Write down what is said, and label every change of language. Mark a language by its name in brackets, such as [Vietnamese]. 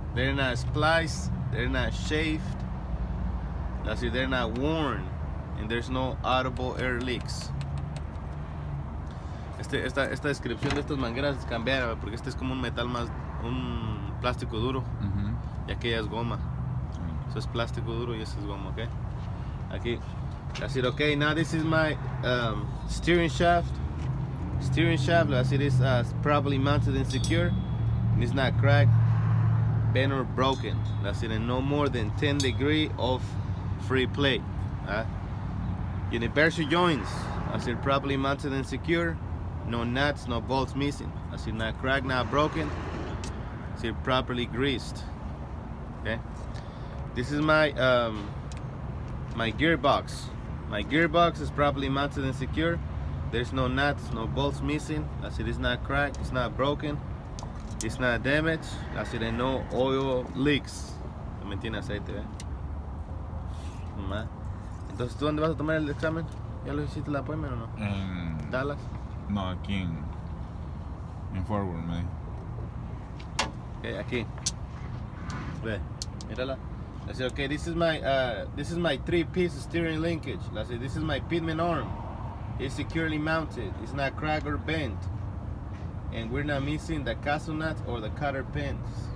[English] They're not spliced. They're not shaved. That's it. They're not worn, and there's no audible air leaks. [Spanish] Esta descripción de estas mangueras es cambiar, porque este es como un metal más, un plástico duro, y aquella es goma. Eso es plástico duro y eso es goma, ¿ok? Aquí. [English] That's it, okay, now this is my steering shaft. Steering shaft, that's it, is properly mounted and secure. And it's not cracked, bent or broken. That's it, and no more than 10 degrees of free play. Universal joints, that's it, properly mounted and secure. No nuts, no bolts missing. That's it, not cracked, not broken. That's it, properly greased. Okay. This is my my gearbox. My gearbox is properly mounted and secure. There's no nuts, no bolts missing. That's it, it's not cracked, it's not broken, it's not damaged. That's it, and no oil leaks. [Spanish] También tiene aceite, ¿eh? Entonces, ¿tú dónde vas a tomar el examen? ¿Ya lo hiciste el appointment o no? En Dallas. No, aquí en Forward, me dijo. Okay, aquí. Ve, mírala. [English] I said, okay, this is my 3-piece steering linkage. I said, this is my pitman arm. It's securely mounted. It's not cracked or bent. And we're not missing the castle nuts or the cutter pins.